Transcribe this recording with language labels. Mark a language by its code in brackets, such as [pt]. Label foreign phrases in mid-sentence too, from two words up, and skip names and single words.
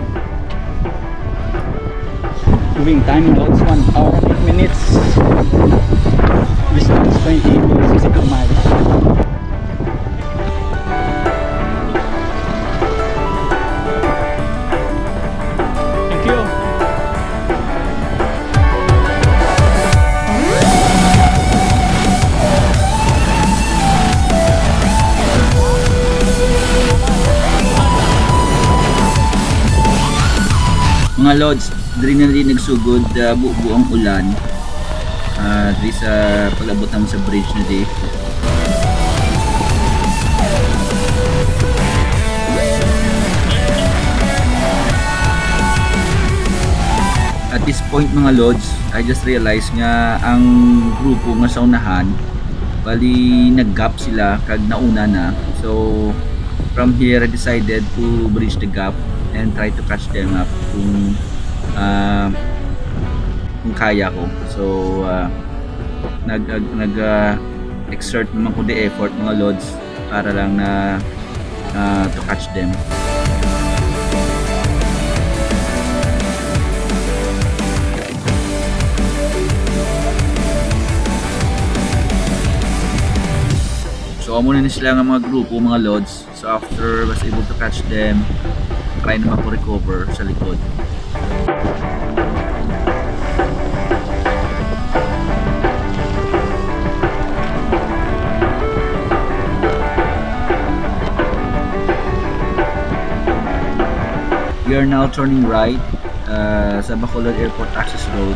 [en] Moving time loads 1 hour and 8 minutes. Distance 20 to 62 miles. Thank you. [hil] Mga Lods, diri na rin nagsugod buong ulan diri sa pag-abot naman sa bridge na di. [en] At this point mga Lods, I just realized [hil] nga ang grupo nga sa unahan bali nag-gap sila kag nauna na. [en] So from here I decided to bridge the gap and try to catch them up [hil] kung kaya ko. [en] So exert [hil] naman ko [en] the effort [hil] mga Lods para lang na [en] to catch them. [hil] So amo na sila nga mga grupo mga Lods. [en] So after was able to catch them, try [hil] naman ko [en] recover [hil] sa likod. [en] We are now turning right sa Bacolod Airport Access Road.